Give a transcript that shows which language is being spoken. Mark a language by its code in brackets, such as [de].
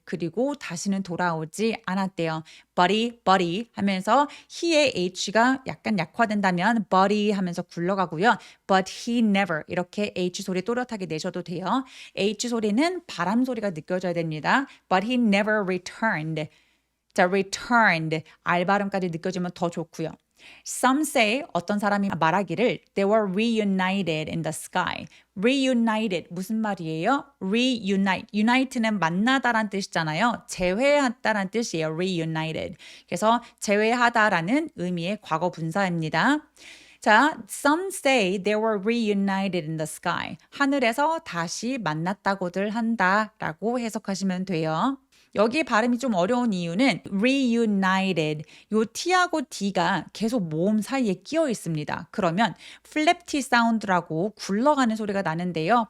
[ko] 그리고 다시는 돌아오지 않았대요. buddy 하면서 he의 H가 약간 약화된다면 buddy 하면서 굴러가고요. But he never 이렇게 H 소리 또렷하게 내셔도 돼요. H 소리는 바람 소리가 느껴져야 됩니다. [en] But he never returned. [ko] 자, returned, R 발음까지 느껴지면 더 좋고요. [en] Some say [ko] 어떤 사람이 말하기를 [en] they were reunited in the sky. [ko] reunited 무슨 말이에요? unite는 만나다란 뜻이잖아요. 재회하다란 뜻이에요. reunited. 그래서 재회하다라는 의미의 과거 분사입니다. [en] 자, some say they were reunited in the sky. [ko] 하늘에서 다시 만났다고들 한다라고 해석하시면 돼요. 여기 발음이 좀 어려운 이유는 reunited, 요 T하고 D가 계속 모음 사이에 끼어 있습니다. 그러면 플랩티 사운드라고 굴러가는 소리가 나는데요.